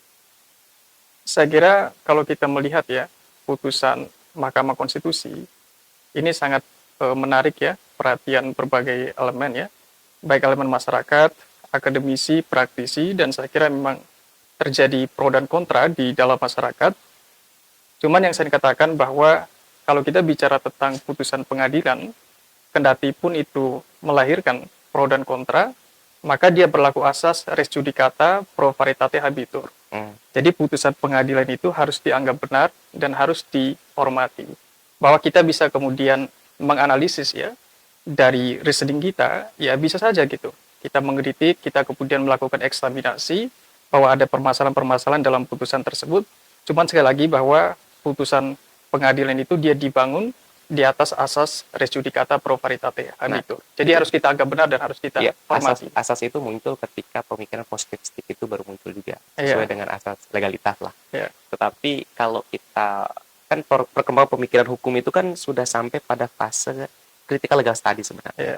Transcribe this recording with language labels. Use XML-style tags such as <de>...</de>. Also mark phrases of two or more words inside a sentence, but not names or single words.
<id>Saya kira kalau kita melihat ya, putusan Mahkamah Konstitusi ini sangat menarik ya, perhatian berbagai elemen ya, baik elemen masyarakat, akademisi, praktisi, dan saya kira memang terjadi pro dan kontra di dalam masyarakat. Cuman yang saya katakan bahwa kalau kita bicara tentang putusan pengadilan, kendati pun itu melahirkan pro dan kontra, maka dia berlaku asas</id> <la>res judicata pro veritate habetur.</la> <id>Jadi putusan pengadilan itu harus dianggap benar dan harus dihormati. Bahwa kita bisa kemudian menganalisis ya dari reasoning kita, ya bisa saja gitu. Kita mengkritik, kita kemudian melakukan eksaminasi bahwa ada permasalahan-permasalahan dalam putusan tersebut. Cuman sekali lagi bahwa putusan pengadilan itu dia dibangun di atas asas</id> <la>res judicata pro veritate habetur.</la> <id>Jadi harus kita anggap benar dan harus kita hormati. Asas itu muncul ketika pemikiran positivistik itu baru muncul juga sesuai dengan asas legalitas lah. Tetapi kalau kita kan perkembangan pemikiran hukum itu kan sudah sampai pada fase</id> <en>critical legal study</en> <id>sebenarnya.</id>